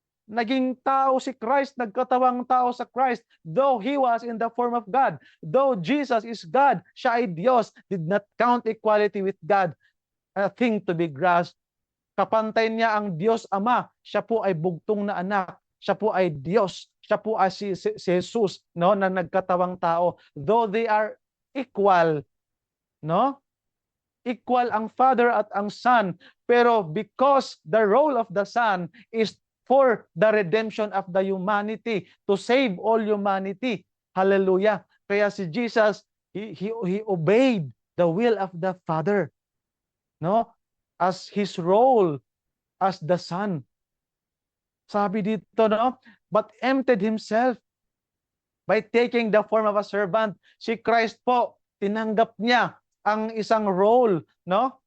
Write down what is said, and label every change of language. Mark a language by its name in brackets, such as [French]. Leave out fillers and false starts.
[Filipino] Naging tao si Christ, nagkatawang tao sa Christ, [English] though He was in the form of God. Though Jesus is God, [Filipino] siya ay Diyos, [English] did not count equality with God a thing to be grasped. [Filipino] Kapantay niya ang Diyos Ama. Siya po ay bugtong na anak. Siya po ay Diyos. Siya po ay si Jesus, no, na nagkatawang tao. [English] Though they are equal, no? Equal [Filipino] ang Father at ang Son, pero [English] because the role of the Son is for the redemption of the humanity, to save all humanity. Hallelujah. [Filipino] Kaya si Jesus, [English] he obeyed the will of the Father, no? As his role as the Son. [Filipino] Sabi dito, no? [English] But emptied himself by taking the form of a servant. [Filipino] Si Christ po, tinanggap niya ang isang role, no?